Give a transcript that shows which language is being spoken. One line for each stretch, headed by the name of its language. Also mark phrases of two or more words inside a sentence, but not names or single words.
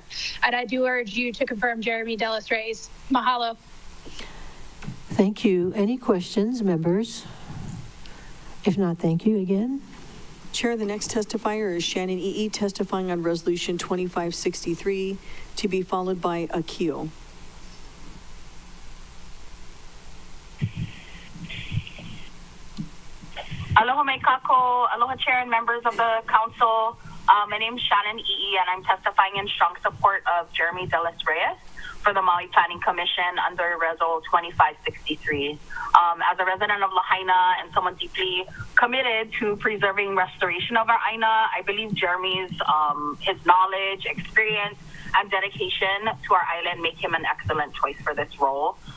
English: And I do urge you to confirm Jeremy Delos Reyes. Mahalo. Thank you. Any questions, members? If not, thank you again. Chair, the next testifier is Shannon EE, testifying on Resolution 2563, to be followed by Akio.
Hawaiian: Aloha mai kako, aloha
English: Chair and members of the council. My name is Shannon EE, and I'm testifying in strong support of Jeremy Delos Reyes for the Maui Planning Commission under Resolution 2563. As a resident of Lahaina and someone deeply committed to preserving restoration of our Aina, I believe Jeremy's his knowledge, experience, and dedication to our island make him an excellent choice for this role.